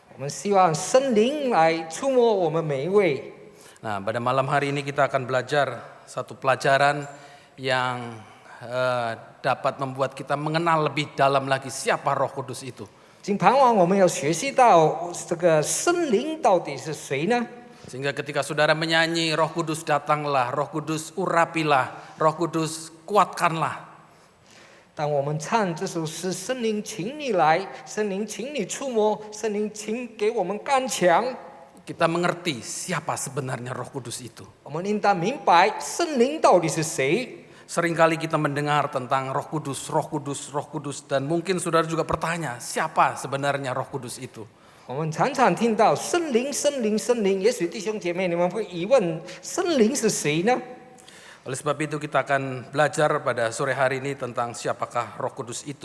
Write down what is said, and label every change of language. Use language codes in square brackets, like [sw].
[zh] 我们希望圣灵来触摸我们每一位。 [id] Nah, pada malam hari ini kita akan belajar satu pelajaran yang dapat membuat kita mengenal lebih dalam lagi siapa Roh Kudus itu. [zh] 今盼望我们要学习到这个圣灵到底是谁呢？ [id] Sehingga ketika saudara menyanyi Roh Kudus datanglah, Roh Kudus urapilah, Roh Kudus kuatkanlah. [zh] 当我们唱这首诗，圣灵请你来，圣灵请你触摸，圣灵请给我们刚强。 [id] Kita mengerti siapa sebenarnya Roh Kudus itu. [zh] 我们应当明白圣灵到底是谁。 [id] Seringkali kita mendengar tentang Roh Kudus, Roh Kudus, Roh Kudus, dan mungkin saudara juga bertanya, siapa sebenarnya Roh Kudus itu? [zh] 我们常常听到圣灵，圣灵，圣灵。也许弟兄姐妹你们会疑问，圣灵是谁呢？ [id] Oleh sebab itu kita akan belajar pada sore hari ini tentang siapakah Roh Kudus itu.